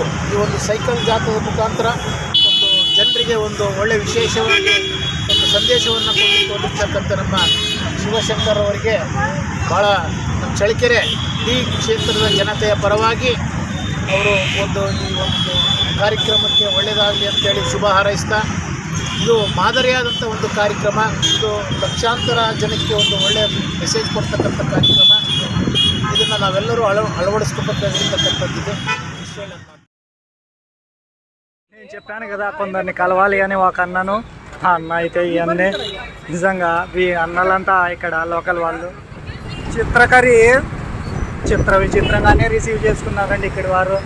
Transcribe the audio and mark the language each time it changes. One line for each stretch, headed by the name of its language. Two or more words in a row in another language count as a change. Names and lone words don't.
Kannada: ಈ ಒಂದು ಸೈಕಲ್ ಜಾಥಾದ ಮುಖಾಂತರ ಒಂದು ಜನರಿಗೆ ಒಂದು ಒಳ್ಳೆಯ ವಿಶೇಷವಾಗಿ ಒಂದು ಸಂದೇಶವನ್ನು ಕೊಡಲಿಕ್ಕೆ ಹೊರಟಿರ್ತಕ್ಕಂಥ ನಮ್ಮ ಶಿವಶಂಕರ್ ಅವರಿಗೆ ಭಾಳ ನಮ್ಮ ಚಳ್ಳಕೆರೆ ಈ ಕ್ಷೇತ್ರದ ಜನತೆಯ ಪರವಾಗಿ ಅವರು ಒಂದು ಈ ಒಂದು ಕಾರ್ಯಕ್ರಮಕ್ಕೆ ಒಳ್ಳೆಯದಾಗಲಿ ಅಂತೇಳಿ ಶುಭ ಹಾರೈಸ್ತಾ, ಇದು ಮಾದರಿಯಾದಂಥ ಒಂದು ಕಾರ್ಯಕ್ರಮ, ಇದು ಲಕ್ಷಾಂತರ ಜನಕ್ಕೆ ಒಂದು ಒಳ್ಳೆಯ ಮೆಸೇಜ್ ಕೊಡ್ತಕ್ಕಂಥ ಕಾರ್ಯಕ್ರಮ. ಇದನ್ನು ನಾವೆಲ್ಲರೂ అలవడుచుకోబోతున్నది.
Telugu: నేను చెప్పాను కదా కొందరిని కలవాలి అని ఒక అన్నను. ఆ అన్న అయితే ఇవన్నీ నిజంగా ఈ అన్నలంతా ఇక్కడ లోకల్ వాళ్ళు. చిత్రకరి విచిత్రంగానే రిసీవ్ చేసుకున్నారండి ఇక్కడ వారు.